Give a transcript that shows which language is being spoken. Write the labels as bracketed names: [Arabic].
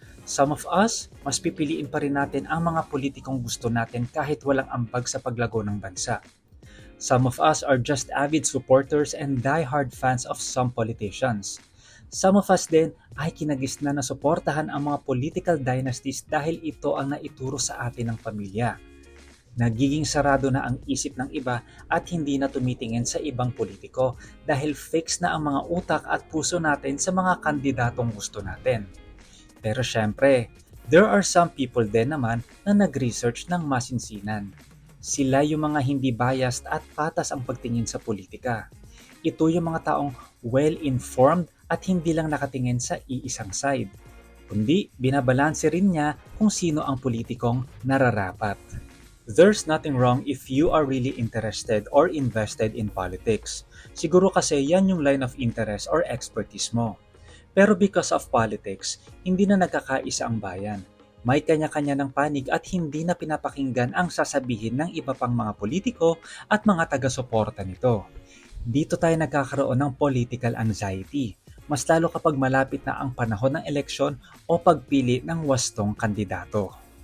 [English] Some of us, [Filipino] mas pipiliin pa rin natin ang mga politikong gusto natin kahit walang ambag sa paglago ng bansa. [English] Some of us are just avid supporters and die-hard fans of some politicians. Some of us [Filipino] din ay kinagisnan na suportahan ang mga political dynasties dahil ito ang naituro sa atin ng pamilya. Nagiging sarado na ang isip ng iba at hindi na tumitingin sa ibang politiko dahil fix na ang mga utak at puso natin sa mga kandidatong gusto natin. Pero syempre, [English] there are some people [Filipino] din naman na nag-research ng masinsinan. Sila yung mga hindi biased at patas ang pagtingin sa politika. Ito yung mga taong well-informed at hindi lang nakatingin sa iisang side, kundi binabalanse rin niya kung sino ang politikong nararapat. [English] There's nothing wrong if you are really interested or invested in politics. [Filipino] Siguro kasi yan yung [English] line of interest or expertise [Filipino] mo. Pero [English] because of politics, [Filipino] hindi na nagkakaisa ang bayan. May kanya-kanya ng panig at hindi na pinapakinggan ang sasabihin ng iba pang mga politiko at mga taga-suporta nito. Dito tayo nagkakaroon ng political anxiety, mas lalo kapag malapit na ang panahon ng eleksyon o pagpili ng wastong kandidato.